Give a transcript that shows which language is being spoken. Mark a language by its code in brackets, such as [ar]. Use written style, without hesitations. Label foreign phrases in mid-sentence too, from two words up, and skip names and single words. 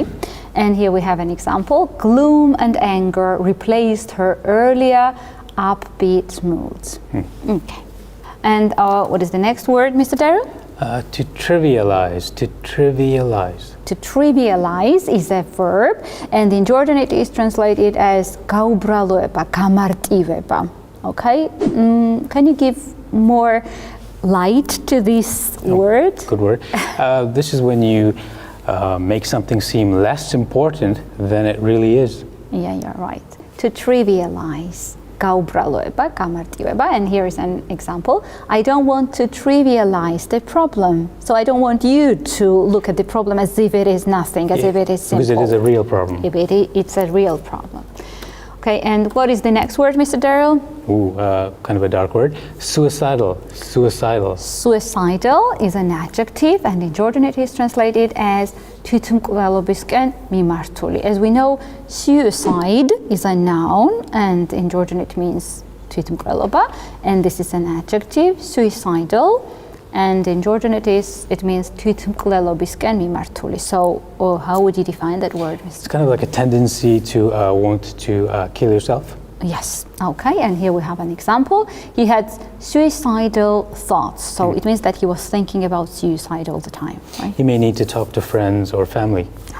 [en] And here we have an example. Gloom and anger replaced her earlier upbeat moods. Okay. And what is the next word, Mr. Darrow? To trivialize. To trivialize. To trivialize is a verb, and in Georgian it is translated as [ka] გაუბრალოება, გამარტივება. [en] Okay? Can you give more light to this word? Good word. This is when you make something seem less important than it really is. Yeah, you're right. To trivialize. [ka] გაუბრალოება, გამარტივება, [en] and here is an example. I don't want to trivialize the problem. So I don't want you to look at the problem as if it is nothing, as if it is simple. Because it is a real problem. If it's a real problem. Okay, and what is the next word, Mr. Darrow? Ooh, kind of a dark word. Suicidal. Suicidal. Suicidal is an adjective, and in Georgian it is translated as [ka] თვითმკვლელობისკენ მიმართული. [en] As we know, suicide is a noun, and in Georgian it means თვითმკვლელობა, and this is an adjective, suicidal, and in Georgian it means [ka] თვითმკვლელობისკენ მიმართული. [en] So how would you define that word, Mr. It's kind of like a tendency to want to kill yourself. Yes, okay, and here we have an example. He had suicidal thoughts, so it means that he was thinking about suicide all the time, right? He may need to talk to friends or family.